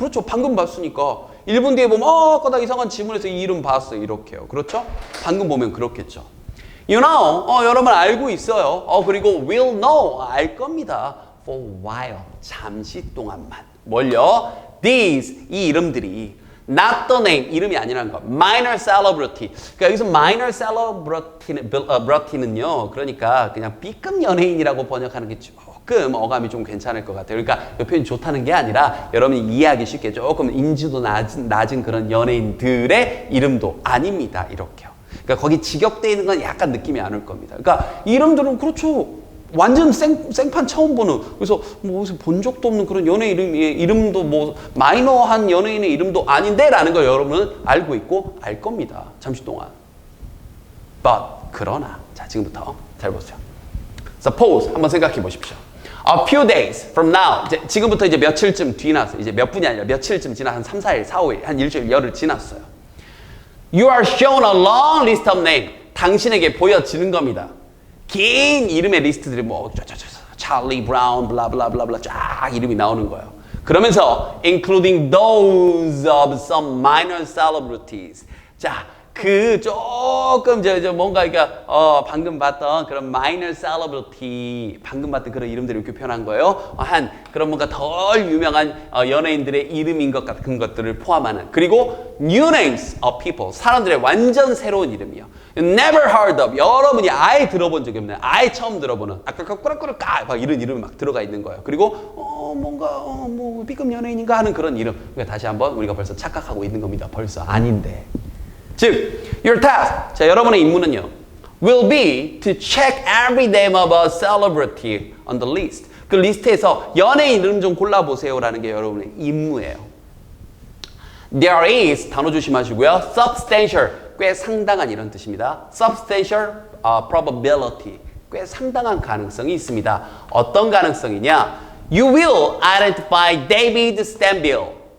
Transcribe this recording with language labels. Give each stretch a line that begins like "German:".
Korean: 그렇죠, 방금 봤으니까 1분 뒤에 보면 아까 나 이상한 지문에서 이 이름 봤어요 이렇게요. 그렇죠? 방금 보면 그렇겠죠.
English: You know,
Korean: 여러분 알고 있어요. 그리고
English: will know,
Korean: 알 겁니다.
English: For a while,
Korean: 잠시 동안만. 뭘요?
English: These,
Korean: 이 이름들이
English: not the name,
Korean: 이름이 아니라는 거.
English: minor celebrity.
Korean: 그러니까 여기서
English: minor celebrity는요.
Korean: 그러니까 그냥 B급 연예인이라고 번역하는 게 조금 어감이 좀 괜찮을 것 같아요. 그러니까 이 표현이 좋다는 게 아니라 여러분이 이해하기 쉽게 조금 인지도 낮은 그런 연예인들의 이름도 아닙니다. 이렇게요. 그러니까 거기 직역되어 있는 건 약간 느낌이 안 올 겁니다. 그러니까 이름들은 그렇죠. 완전 생판 처음 보는, 그래서 뭐 어디서 본 적도 없는 그런 연예인 이름도 뭐 마이너한 연예인의 이름도 아닌데 라는 걸 여러분은 알고 있고 알 겁니다. 잠시 동안.
English: But
Korean: 그러나 자, 지금부터 잘 보세요.
English: Suppose
Korean: 한번 생각해 보십시오.
English: A few days from now,
Korean: 지금부터 이제 며칠쯤 지났어요. 이제 몇 분이 아니라 며칠쯤 지나 한 3, 4일, 4, 5일, 한 일주일, 열흘 지났어요.
English: You are shown a long list of names.
Korean: 당신에게 보여지는 겁니다. 긴 이름의 리스트들이 뭐 찰리 브라운 블라블라블라블라 쫙 이름이 나오는 거예요. 그러면서
English: including those of some minor celebrities.
Korean: 자, 그 조금 뭔가 그러니까 방금 봤던 그런
English: minor celebrity,
Korean: 방금 봤던 그런 이름들을 이렇게 표현한 거예요. 한 그런 뭔가 덜 유명한 연예인들의 이름인 것 같은 것들을 포함하는. 그리고
English: new names of people,
Korean: 사람들의 완전 새로운 이름이요.
English: Never heard of,
Korean: 여러분이 아예 들어본 적이 없는, 아예 처음 들어보는, 꾸락꾸락까 막 이런 이름이 막 들어가 있는 거예요. 그리고 뭔가 뭐 B급 연예인인가 하는 그런 이름. 그러니까 다시 한번 우리가 벌써 착각하고 있는 겁니다. 벌써 아닌데. 즉,
English: your task,
Korean: 자, 여러분의 임무는요,
English: will be to check every name of a celebrity on the list.
Korean: 그 리스트에서 연예인 이름 좀 골라보세요라는 게 여러분의 임무예요. There is, 단어 조심하시고요. Substantial, 꽤 상당한 이런 뜻입니다.
English: Substantial probability,
Korean: 꽤 상당한 가능성이 있습니다. 어떤 가능성이냐?
English: You will identify David Stanbill.